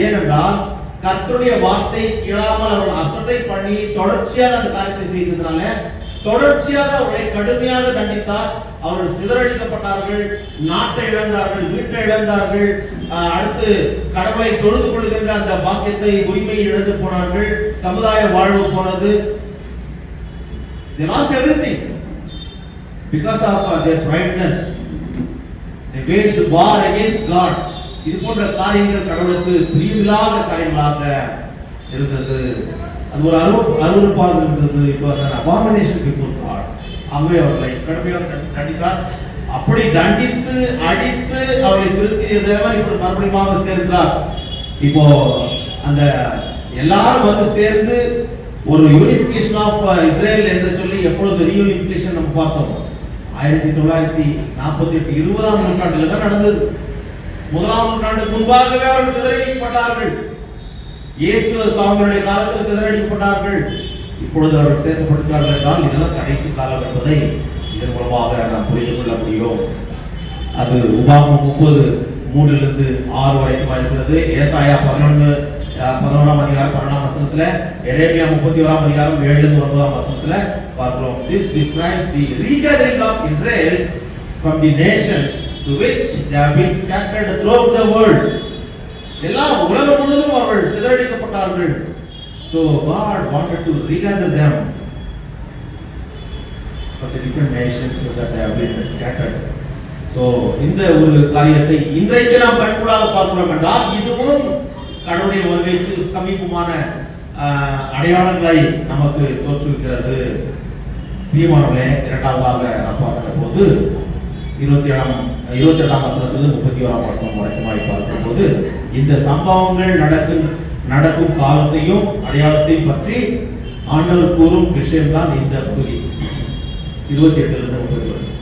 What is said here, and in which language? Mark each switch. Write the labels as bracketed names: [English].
[Tamil] ஏனென்றால் கர்த்தருடைய வார்த்தை கேளாமல் அவர்கள் அசட்டை பண்ணி தொடர்ச்சியாக அந்த காரியத்தை செய்ததுனால தொடர்ச்சியாக அவர்களை கடுமையாக தண்டித்தார். அவர்கள் சிதறடிக்கப்பட்டார்கள், நாட்டை இழந்தார்கள், வீட்டை இழந்தார்கள். அடுத்து கடவுளை தொழுது கொள்கின்ற அந்த பாக்கியத்தை, உரிமையை இழந்து போனார்கள். சமுதாய வாழ்வு போனது. [English] They lost everything because of their prideness. They waged war against God. [Tamil] இது போன்ற காரியங்கள் கடவுளுக்கு பிரியமில்லாத காரியங்களாக இருந்தது. அது ஒரு அருவருப்பாக இருந்தது. இப்போ [English] Abomination before God. [Tamil] ஆகவே அவர்களை கடுமையாக தண்டித்தார். அப்படி தண்டித்து அடித்து அவர்களை திருத்திய தேவன் இப்படி மறுபடியும் சேர்க்கிறார். இப்போ அந்த எல்லாரும் வந்து சேர்ந்து ஒரு [English] unification of Israel [Tamil] என்று சொல்லி எப்பொழுது ரீயூனிபிகேஷன் நம்ம பார்த்தோம் 1948 20ஆம் நூற்றாண்டுல தான் நடந்தது. 1ஆம் நூற்றாண்டுக்கு முன்பாகவே அவர்கள் சிதறடிக்கப்பட்டார்கள். இயேசு சாமியுடைய காலத்தில் சிதறடிக்கப்பட்டார்கள். இப்பொழுது அவர்கள் சேர்க்கப்பட்டிருக்கிறார்கள் என்றால் இதெல்லாம் கடைசி காலம் என்பதை இதன் மூலமாக நாம் புரிந்து கொள்ள முடியும். அது உபாகமம் 30:3-6 வரைக்கும் இருக்கிறது. ஏசாயா 11ஆம் அதிகாரம் 12ஆம் வசனத்துல, எரேமியா 31ஆம் அதிகாரம் 7-9ஆம் வசனத்துல பார்க்கிறோம். [English] This describes the regathering of Israel from the nations to which they have been scattered throughout the world. [Tamil] எல்லாம் உலகம் முழுவதும் அவர்கள் சிதறடிக்கப்பட்டார்கள். [English] So God wanted to regather them from the different nations so that they have been scattered. [Tamil] So இந்த ஒரு காரியத்தை இன்றைக்கு நாம் கண்கூடாக பார்க்கிறோம் என்றால் இதுவும் கடவுளுடைய வருகைக்கு சமீபமான அடையாளங்களை நமக்கு தோற்றுவிக்கிறது. பிரியமானவர்களே, இரண்டாவதாக நாம் பார்க்கிற போது 28ஆம் வசனத்திலிருந்து 31ஆம் வசனம் வரைக்கும் பார்க்கும் போது இந்த சம்பவங்கள் நடக்கும் காலத்தையும் அடையாளத்தையும் பற்றி ஆண்டவர் கூறும் விஷயம்தான் இந்த பகுதி 28-31.